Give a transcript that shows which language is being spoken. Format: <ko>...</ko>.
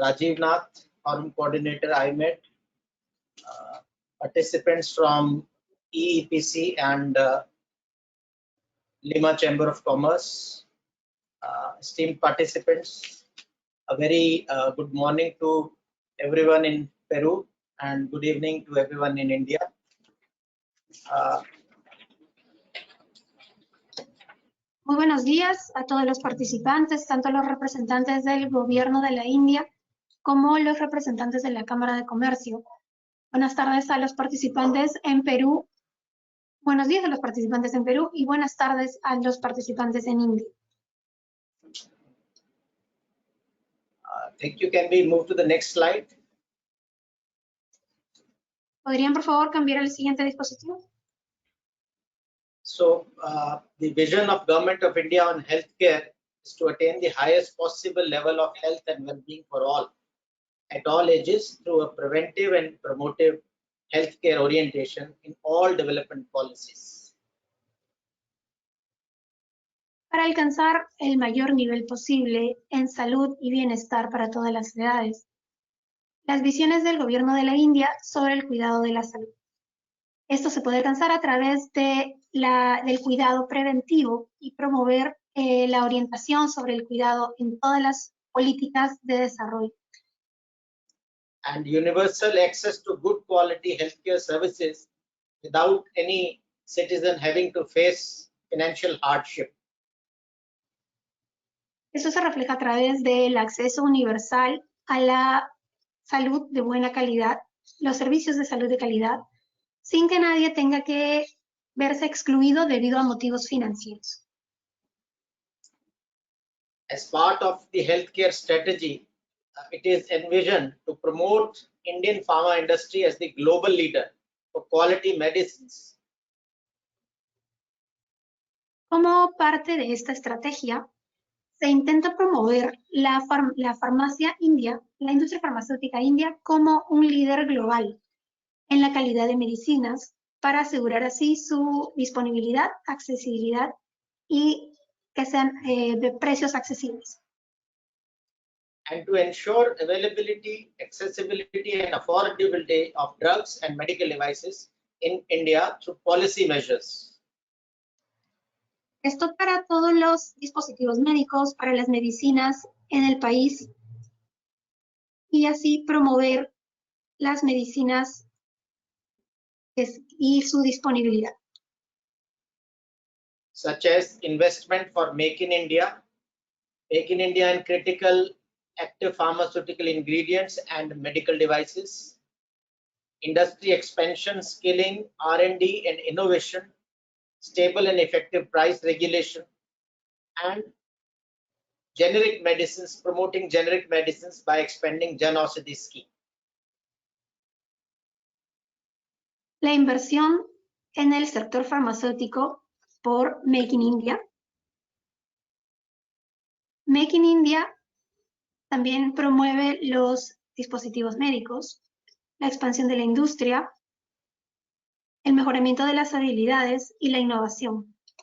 <en>Rajiv Nath, Forum Coordinator IMED, participants from EEPC and Lima Chamber of Commerce, esteemed participants, a very good morning to everyone in Peru and good evening to everyone in India.</en> <es>Muy buenos días a todos los participantes, tanto los representantes del gobierno de la India como los representantes de la Cámara de Comercio. Buenas tardes a los participantes en Perú. Buenos días a los participantes en Perú y buenas tardes a los participantes en India.</es> <en>Thank you. Can we move to the next slide?</en> <es>¿Podrían, por favor, cambiar al siguiente dispositivo? So the vision of Government of India on healthcare is to attain the highest possible level of health and well-being for all at all ages through a preventive and promotive healthcare orientation in all development policies. Para alcanzar el mayor nivel posible en salud y bienestar para todas las edades. Las visiones del gobierno de la India sobre el cuidado de la salud. Esto se puede alcanzar a través de del cuidado preventivo y promover la orientación sobre el cuidado en todas las políticas de desarrollo.</es> <en>And universal access to good quality healthcare services without any citizen having to face financial hardship.</en> <es>Eso se refleja a través del acceso universal a la salud de buena calidad, los servicios de salud de calidad, sin que nadie tenga que verse excluido debido a motivos financieros.</es> <en>As part of the healthcare strategy, it is envisioned to promote Indian pharma industry as the global leader for quality medicines.</en> <es>Como parte de esta estrategia, se intenta promover la farmacia india, la industria farmacéutica india, como un líder global en la calidad de medicinas para asegurar así su disponibilidad, accesibilidad y que sean de precios accesibles.</es> <en>And to ensure availability, accessibility and affordability of drugs and medical devices in India through policy measures.</en> <es>Esto para todos los dispositivos médicos, para las medicinas en el país y así promover las medicinas y su disponibilidad.</es> <en>Such as investment for Make in India in critical active pharmaceutical ingredients and medical devices, industry expansion, skilling, R&D and innovation, stable and effective price regulation, and generic medicines, promoting generic medicines by expanding Jan Aushadhi scheme.</en> <es>La inversión en el sector farmacéutico por Make in India. Make in India también promueve los dispositivos médicos, la expansión de la industria, el mejoramiento de las habilidades y la innovación.</es>